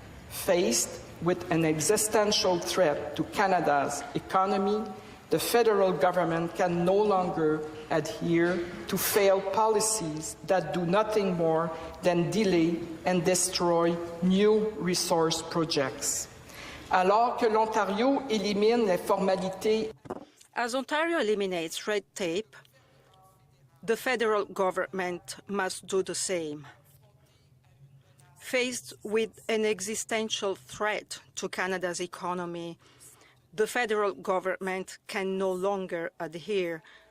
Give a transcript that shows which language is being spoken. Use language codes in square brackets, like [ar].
[en] Faced with an existential threat to Canada's economy, the federal government can no longer adhere to failed policies that do nothing more than delay and destroy new resource projects. [fr] Alors que l'Ontario élimine les formalités. [en] As Ontario eliminates red tape, the federal government must do the same. Faced with an existential threat to Canada's economy, the federal government can no longer adhere